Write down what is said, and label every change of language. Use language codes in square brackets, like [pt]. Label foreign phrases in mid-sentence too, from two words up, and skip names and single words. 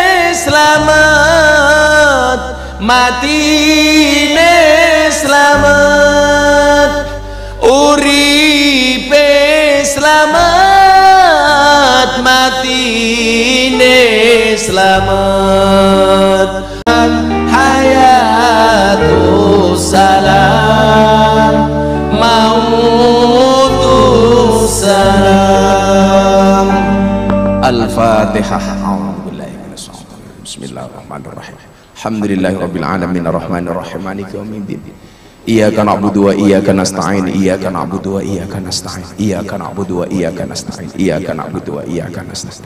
[jv] slamet, matine slamet, uripe slamet, matine slamet, [ar] حياة سلام موت سلام. Al-Fatihah. أعوذ بالله من الشيطان الرجيم. بسم الله الرحمن الرحيم الحمد لله رب العالمين الرحمن الرحيم مالك يوم الدين. إياك نعبد وإياك نستعين إياك نعبد وإياك نستعين. إياك نعبد وإياك نستعين إياك نعبد وإياك نستعين.